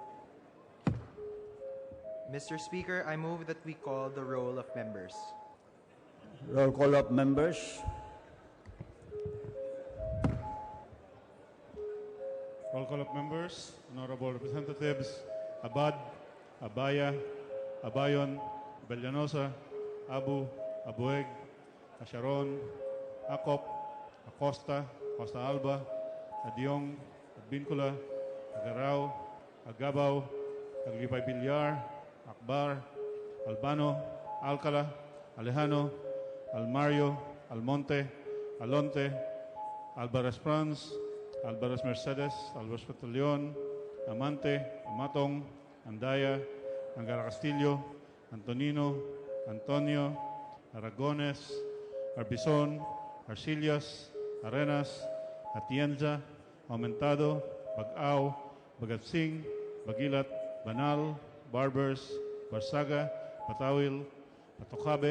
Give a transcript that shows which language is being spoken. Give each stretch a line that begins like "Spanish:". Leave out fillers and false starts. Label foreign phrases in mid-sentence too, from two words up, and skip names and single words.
English: Mr. Speaker, I move that we call the roll of members. Roll call of members. Roll call of members. Honorable Representatives Abad, Abaya, Abayon, Bellanosa, Abu, Abueg, Asharon, Acop, Acosta, Costa Alba, Adiong, Adbincula, Agarao, Agabao, Aglipay Villar, Akbar, Albano, Alcala, Alejano, Almario, Almonte, Alonte, Alvarez Franz, Alvarez Mercedes, Alvarez Petaleon, Amante, Amatong, Andaya, Angara Castillo, Antonino, Antonio, Aragones, Arbizon, Arcillas, Arenas, Atienza, Aumentado, Bagao, Bagatsing, Bagilat, Banal, Barbers, Barsaga, Patawil, Patocabe,